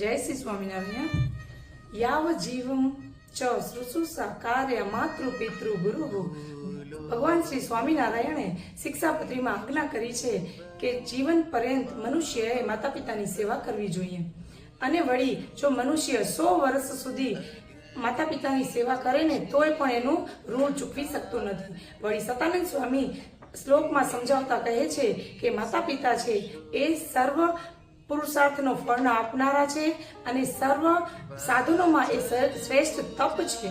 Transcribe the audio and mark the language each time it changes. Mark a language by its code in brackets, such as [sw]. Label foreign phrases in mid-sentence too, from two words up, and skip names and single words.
[gu] जय श्री स्वामीनारायण। [sa] याव जीवम च शुश्रूषा कार्य मातृ पितृ गुरु। [gu] ભગવાન શ્રી સ્વામીનારાયણે શિક્ષાપત્રીમાં આજ્ઞા કરી છે કે જીવન પર્યંત મનુષ્યએ માતા પિતાની સેવા કરવી જોઈએ અને વળી જો મનુષ્ય 100 વર્ષ સુધી માતા પિતાની સેવા કરે ને તોય પણ એનું ઋણ ચૂકવી શકતો નથી। વળી સતાનંદ સ્વામી શ્લોકમાં સમજાવતા કહે છે કે માતા પિતા છે એ સર્વ પુરુષાર્થનો ફળ આપનારા છે અને સર્વ સાધનોમાં એ શ્રેષ્ઠ તપ છે।